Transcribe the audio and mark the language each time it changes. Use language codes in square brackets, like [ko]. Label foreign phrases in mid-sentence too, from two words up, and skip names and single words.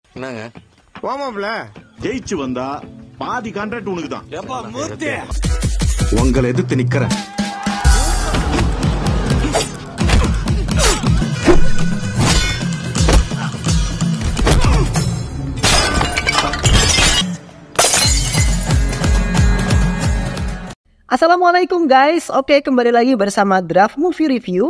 [ta] என்னங்க போமாப்ல ஜெயிச்சு வந்தா பாதி கான்ட்ராக்ட் உனக்கு தான். எப்பா மூர்த்தி உங்களை எதிர்த்து நிக்கிறேன். [id] Assalamualaikum guys, oke kembali lagi bersama Draft Movie Review.